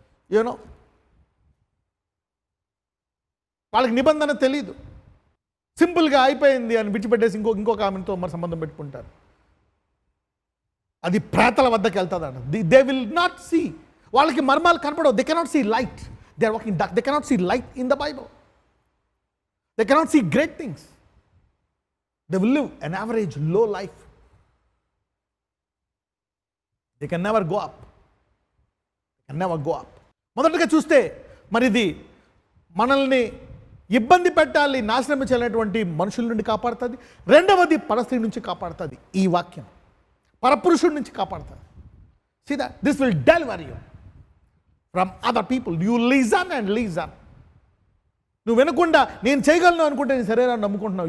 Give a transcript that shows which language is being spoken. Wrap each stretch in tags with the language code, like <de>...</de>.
<te>You know, వాళ్ళకి నిబంధన తెలీదు, సింపుల్గా అయిపోయింది అని విడిచిపెట్టేసి ఇంకొక ఆమెతో మరి సంబంధం పెట్టుకుంటారు. అది ప్రేతల వద్దకు వెళ్తుందంట.</te> <en>they will not see,</en> <te>వాళ్ళకి మర్మాలు కనపడవు.</te> <en>They cannot see light. They are walking dark. They cannot see light in the Bible. They cannot see great things. They will live an average low life. They can never go up. They can never go up.</en> <te>మొదటగా చూస్తే మరి ఇది మనల్ని ఇబ్బంది పెట్టాలి, నాశనం చేయాలనేటువంటి మనుషుల నుండి కాపాడుతుంది. రెండవది పరస్త్రీ నుంచి కాపాడుతుంది. ఈ వాక్యం పరపురుషుడి నుంచి కాపాడుతుంది.</te> <en>See that this will deliver you from other people. You listen and listen.</en> <te>నువ్వు వినకుండా నేను చేయగలను అనుకుంటే నీ శరీరాన్ని నమ్ముకుంటున్నావు.</te>